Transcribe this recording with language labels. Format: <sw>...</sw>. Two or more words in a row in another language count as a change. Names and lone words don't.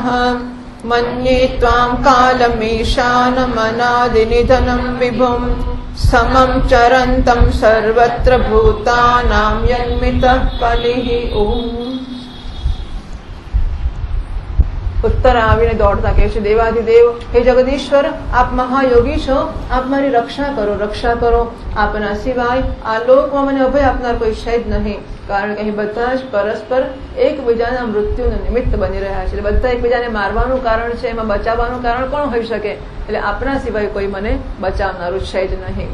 <sa>मन्ये त्वां कालमीशानमनादिनिधनं विभुं समं चरन्तं सर्वत्र भूतानां यन्मितः कलिः।</sa> <gu>ओम उत्तर आવીને દોડતા કહે છે દેવાધિદેવ હે જગદીશ્વર આપ મહાયોગી છો આપ મારી રક્ષા કરો આપના સિવાય આ લોકમાં મને અભય આપનાર કોઈ છે જ નહીં કારણ કે અહીં બધા જ પરસ્પર એકબીજાના મૃત્યુનું નિમિત્ત બની રહ્યા છે બધા એકબીજાને મારવાનું કારણ છે એમાં બચાવવાનું કારણ કોણ હોઈ શકે એટલે આપના સિવાય કોઈ મને બચાવનારું છે જ નહીં।</gu>